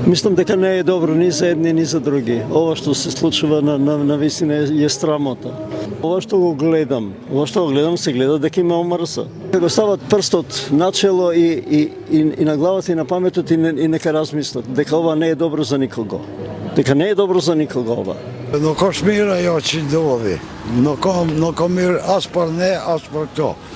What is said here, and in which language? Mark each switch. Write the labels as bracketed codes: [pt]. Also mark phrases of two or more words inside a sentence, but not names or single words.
[mk] Мислам дека не е добро ни за едни, ни за други. Ова што се случува на вистина е срамота. Ова што го гледам се гледа дека има омрза. Го стават прстот начело и на главата и на паметот и нека размислат дека ова не е добро за никого. Дека не е добро за никого ова. [sq] Nuk është mirë ajo që ndodhi. Nuk kam mirë as për ne, as për këto.